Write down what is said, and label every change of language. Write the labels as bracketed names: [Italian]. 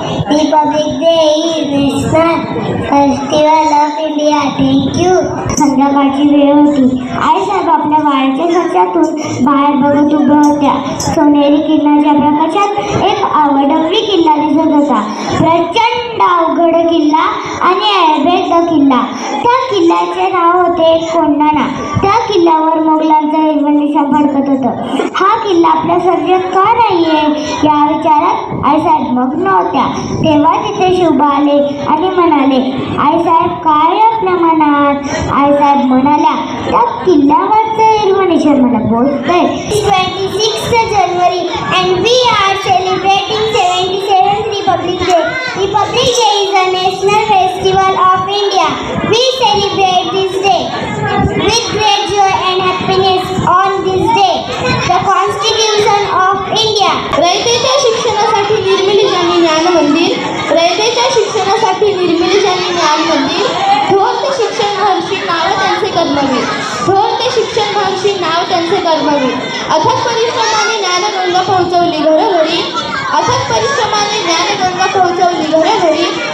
[English] Republic Day is National Festival of India. Thank you. [Marathi] संध्याकाळची वेळ होती. आईसाहेब आपल्या वाड्याच्या कक्षातून बाहेर बघत उभ्या होत्या. सोनेरी किल्ल्याच्या प्रकाशात एक अवडबरी किल्ला दिसत होता. प्रचंड अवघड किल्ला आणि ऐबेद किल्ला. त्या किल्ल्याचे नाव होते कोंढाणा. त्या किल्ल्यावर मोगलांचं हिरवं निशाण फडकत होतं. हा किल्ला आपल्या सर्जत का नाहीये या विचारात आईसाहेब मग्न होत्या. तेव्हा तिथे शिवबा आले आणि म्हणाले, आईसाहेब काय आपल्या मनात? आईसाहेब म्हणाल्या, त्या किल्ल्यावरचं हिरवं निशाण मला बोलतंय. [English] 26 January and we are celebrating 77th Republic Day. Republic Day is a national festival of India. We celebrate this day with great joy and happiness on this day. The Constitution of India. [Marathi] रयतेच्या शिक्षणासाठी निर्मिली ज्यांनी ज्ञान मंदिर, रयतेच्या शिक्षणासाठी निर्मिली ज्यांनी ज्ञान मंदिर, थोर ते शिक्षण महर्षी नाव त्यांचे कर्मवीर, थोर ते शिक्षण महर्षी नाव त्यांचे कर्मवीर. अथक परिश्रमाने ज्ञानगंगा पोहोचवली घरोघरी, अथक परिश्रमाने ज्ञानगंगा पोहोचवली घरोघरी.